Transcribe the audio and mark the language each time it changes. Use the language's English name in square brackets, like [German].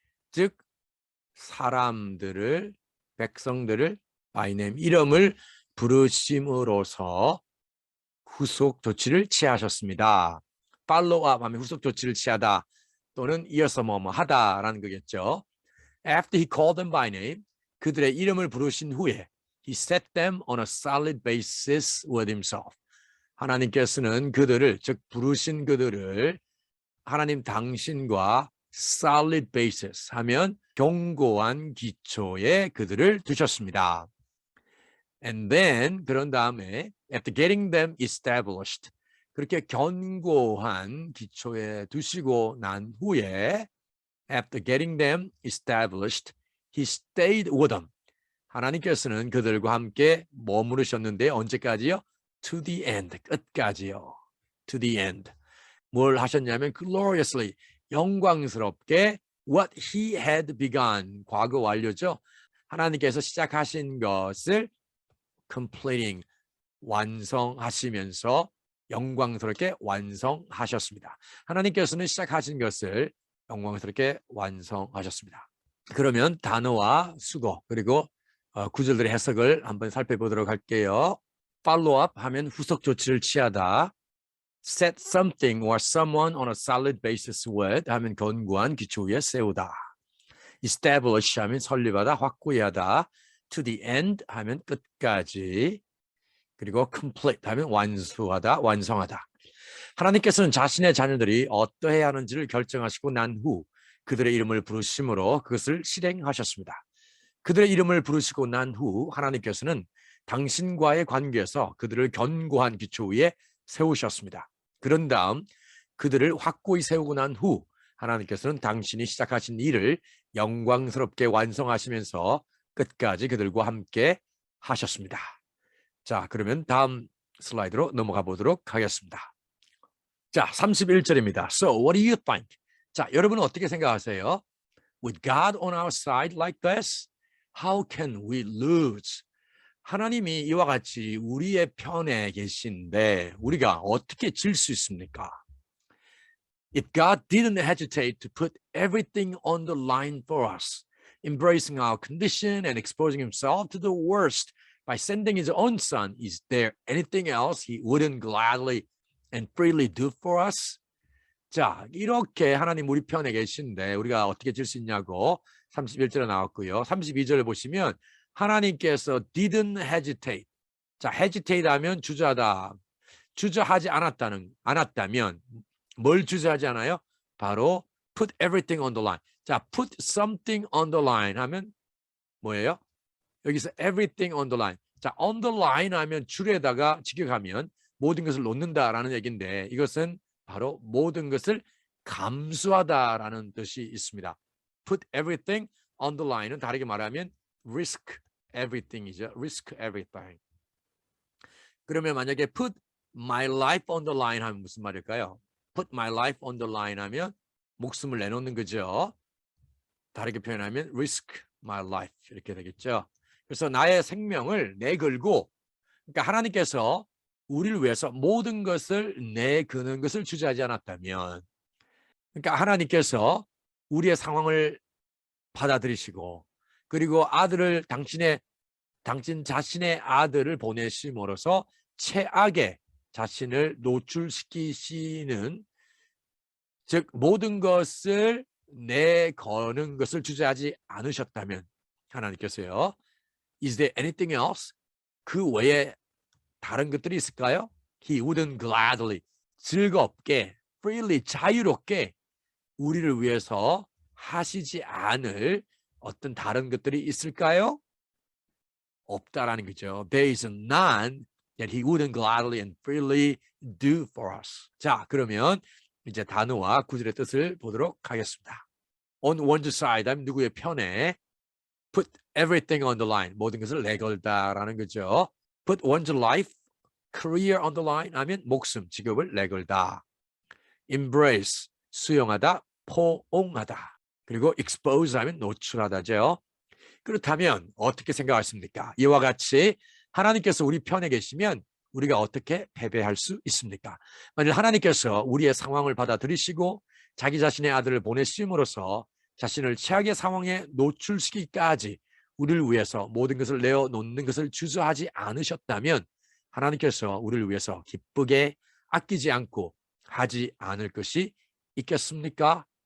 [Korean] 즉 사람들을, 백성들을 [English] by name, [Korean] 이름을 부르심으로써 후속 조치를 취하셨습니다. follow up 하면 후속 조치를 취하다 또는 이어서 뭐뭐 하다라는 거겠죠. [English] After he called them by name, [Korean] 그들의 이름을 부르신 후에 [English] he set them on a solid basis with himself. [Korean] 하나님께서는 그들을, 즉 부르신 그들을 하나님 당신과 solid basis 하면 견고한 기초에 그들을 두셨습니다. [English] And then [Korean] 그런 다음에 [English] after getting them established, [Korean] 그렇게 견고한 기초에 두시고 난 후에 [English] after getting them established, he stayed with them. [Korean] 하나님께서는 그들과 함께 머무르셨는데 언제까지요? [English] To the end, [Korean] 끝까지요. [English] To the end. [Korean] 뭘 하셨냐면 gloriously, 영광스럽게 [English] what he had begun, [Korean] 과거 완료죠. 하나님께서 시작하신 것을 completing, 완성하시면서 영광스럽게 완성하셨습니다. 하나님께서는 시작하신 것을 영광스럽게 완성하셨습니다. 그러면 단어와 수거 그리고 구절들의 해석을 한번 살펴보도록 할게요. follow up 하면 후속 조치를 취하다. [English] set something or someone on a solid basis with [Korean] 하면 견고한 기초 위에 세우다. establish 하면 설립하다, 확고히 하다. to the end 하면 끝까지. 그리고 complete 하면 완수하다, 완성하다. 하나님께서는 자신의 자녀들이 어떠해야 하는지를 결정하시고 난 후 그들의 이름을 부르심으로 그것을 실행하셨습니다. 그들의 이름을 부르시고 난 후 하나님께서는 당신과의 관계에서 그들을 견고한 기초 위에 세우셨습니다. 그런 다음 그들을 확고히 세우고 난 후 하나님께서는 당신이 시작하신 일을 영광스럽게 완성하시면서 끝까지 그들과 함께 하셨습니다. 자, 그러면 다음 슬라이드로 넘어가 보도록 하겠습니다. 자, 31절입니다. [English] So, what do you think? [Korean] 자, 여러분은 어떻게 생각하세요? [English] With God on our side like this, how can we lose? [Korean] 하나님이 이와 같이 우리의 편에 계신데 우리가 어떻게 질 수 있습니까? [English] If God didn't hesitate to put everything on the line for us, embracing our condition and exposing himself to the worst by sending his own son, is there anything else he wouldn't gladly and freely do for us? [Korean] 자, 이렇게 하나님 우리 편에 계신데 우리가 어떻게 질 수 있냐고 31절에 나왔고요. 32절을 보시면 하나님께서 didn't hesitate. 자, hesitate 하면 주저하다. 주저하지 않았다면 뭘 주저하지 않아요? [English] 바로 put everything on the line. [Korean] 자, put something on the line 하면 뭐예요? [English] 여기서 everything on the line. [Korean] 자, on the line 하면 줄에다가 직역하면 모든 것을 놓는다라는 얘기인데 이것은 바로 모든 것을 감수하다라는 뜻이 있습니다. [English] Put everything on the line은 [Korean] 다르게 말하면 [English] risk everything이죠. risk everything. [Korean] 그러면 만약에 [English] put my life on the line [Korean] 하면 무슨 말일까요? [English] Put my life on the line [Korean] 하면 목숨을 내놓는 거죠. 다르게 표현하면 risk my life 이렇게 되겠죠. 그래서 나의 생명을 내걸고 그러니까 하나님께서 우리를 위해서 모든 것을 내거는 것을 주저하지 않았다면 그러니까 하나님께서 우리의 상황을 받아들이시고 그리고 아들을 당신 자신의 아들을 보내심으로써 최악의 자신을 노출시키시는 즉 모든 것을 내거는 것을 주저하지 않으셨다면 하나님께서요. [English] Is there anything else? [Korean] 그 외에 다른 것들이 있을까요? [English] He wouldn't gladly [Korean] 즐겁게 freely 자유롭게 우리를 위해서 하시지 않을 어떤 다른 것들이 있을까요? 없다라는 거죠. [English] There is none that he wouldn't gladly and freely do for us. [Korean] 자, 그러면 이제 단어와 구절의 뜻을 보도록 하겠습니다. [English] On one's side [Korean] 하면 누구의 편에 [English] put everything on the line [Korean] 모든 것을 내걸다라는 거죠. [English] Put one's life, career on the line [Korean] 하면 목숨, 직업을 내걸다. Embrace, 수용하다, 포옹하다. 그리고 expose 하면 노출하다죠. 그렇다면 어떻게 생각하십니까? 이와 같이 하나님께서 우리 편에 계시면 우리가 어떻게 패배할 수 있습니까? 만일 하나님께서 우리의 상황을 받아들이시고 자기 자신의 아들을 보내심으로써 자신을 최악의 상황에 노출시키기까지 우리를 위해서 모든 것을 내어놓는 것을 주저하지 않으셨다면 하나님께서 우리를 위해서 기쁘게 아끼지 않고 하지 않을 것이 있겠습니까?